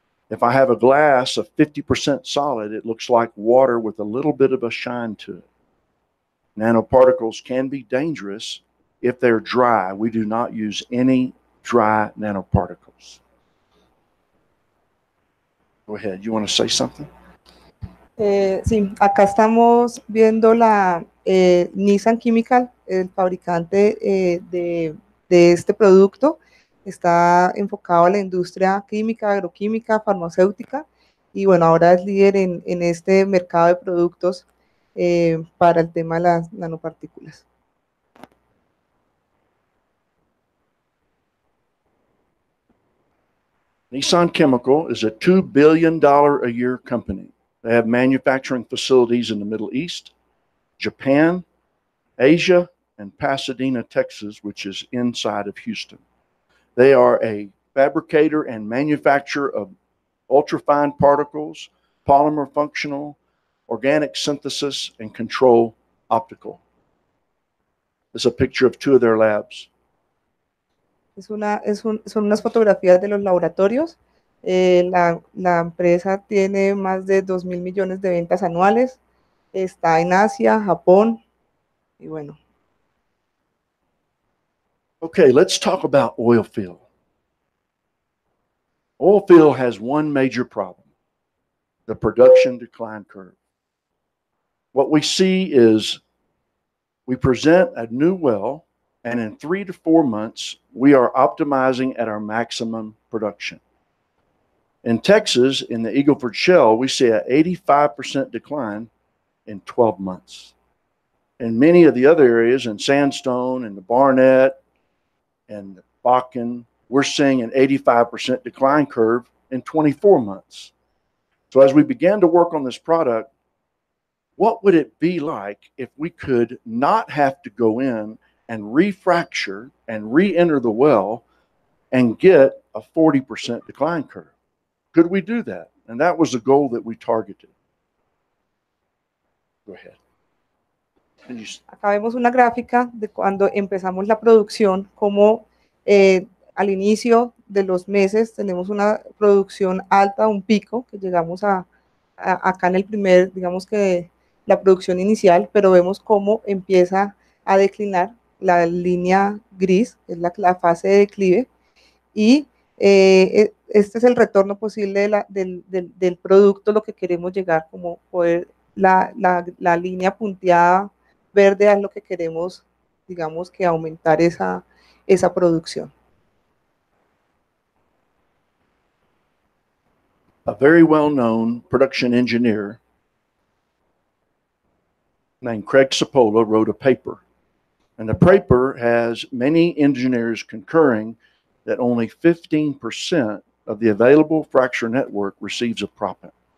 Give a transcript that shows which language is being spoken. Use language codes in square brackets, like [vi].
[en] If I have a glass of 50% solid, it looks like water with a little bit of a shine to it. Nanoparticles can be dangerous if they're dry. We do not use any dry nanoparticles. Go ahead. You want to say something? [es] Sí, acá estamos viendo la Nissan Chemical, el fabricante de este producto. Está enfocado a la industria química, agroquímica, farmacéutica, y bueno, ahora es líder en este mercado de productos para el tema de las nanopartículas. [en] Nissan Chemical is a $2 billion a year company. They have manufacturing facilities in the Middle East, Japan, Asia, and Pasadena, Texas, which is inside of Houston. They are a fabricator and manufacturer of ultrafine particles polymer functional, organic synthesis, and control optical. This is a picture of 2 of their labs. [es] Son unas fotografías de los laboratorios. La empresa tiene más de 2.000 millones de ventas anuales. Está en Asia, Japón, y bueno. [en] Okay, let's talk about oil field. Oil field has one major problem, the production decline curve. What we see is we present a new well, and in 3 to 4 months, we are optimizing at our maximum production. In Texas, in the Eagle Ford Shale, we see an 85% decline in 12 months. In many of the other areas, in Sandstone and the Barnett and the Bakken, we're seeing an 85% decline curve in 24 months. So as we began to work on this product, what would it be like if we could not have to go in and refracture and re-enter the well and get a 40% decline curve? Could we do that? And that was the goal that we targeted. Go ahead. [es] Acá vemos una gráfica de cuando empezamos la producción, como al inicio de los meses tenemos una producción alta, un pico, que llegamos acá en el primer, digamos que la producción inicial, pero vemos cómo empieza a declinar la línea gris, es la fase de declive, y este es el retorno posible del producto, lo que queremos llegar, como poder, la línea punteada verde es lo que queremos, digamos que aumentar esa producción. [en] A very well-known production engineer named Craig Cipolla wrote a paper, and the paper has many engineers concurring that only 15% of the available fracture network receives a proppant.